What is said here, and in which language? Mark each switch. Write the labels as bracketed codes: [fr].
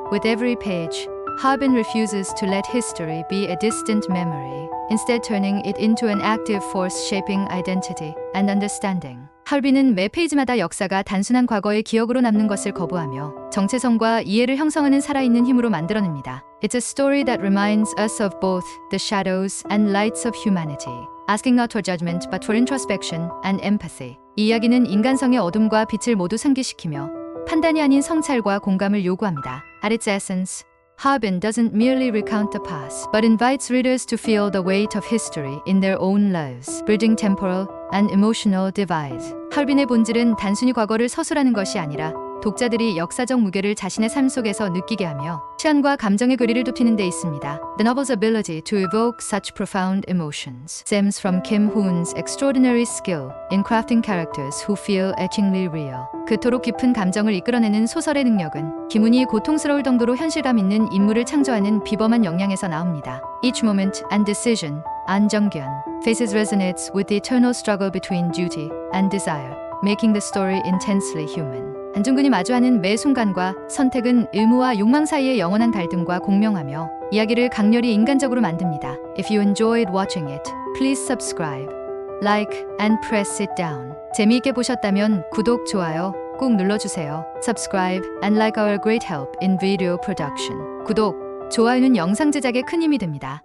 [en] With every page, Harbin refuses to let history be a distant memory, instead turning it into an active force shaping identity and understanding. [ko] 하울빈은 매 페이지마다 역사가 단순한 과거의 기억으로 남는 것을 거부하며 정체성과 이해를 형성하는 살아있는 힘으로 만들어냅니다. [en] It's a story that reminds us of both the shadows and lights of humanity, asking not for judgment but for introspection and empathy. [ko] 이 이야기는 인간성의 어둠과 빛을 모두 상기시키며 판단이 아닌 성찰과 공감을 요구합니다. [en] At its essence, Harbin doesn't merely recount the past, but invites readers to feel the weight of history in their own lives, bridging temporal and emotional divides. [ko] 하울빈의 본질은 단순히 과거를 서술하는 것이 아니라 독자들이 역사적 무게를 자신의 삶 속에서 느끼게 하며 시간과 감정의 거리를 좁히는 데 있습니다. [en] The novel's ability to evoke such profound emotions stems from Kim Hoon's extraordinary skill in crafting characters who feel etchingly real. [ko] 그토록 깊은 감정을 이끌어내는 소설의 능력은 김훈이 고통스러울 정도로 현실감 있는 인물을 창조하는 비범한 역량에서 나옵니다. [en] Each moment and decision, 안정견, faces resonates with the eternal struggle between duty and desire, making the story intensely human. [ko] 안중근이 마주하는 매 순간과 선택은 의무와 욕망 사이의 영원한 갈등과 공명하며 이야기를 강렬히 인간적으로 만듭니다. [en] If you enjoyed watching it, please subscribe, like, and press it down. [ko] 재미있게 보셨다면 구독, 좋아요 꼭 눌러주세요. [en] Subscribe and like our great help in video production. [ko] 구독, 좋아요는 영상 제작에 큰 힘이 됩니다.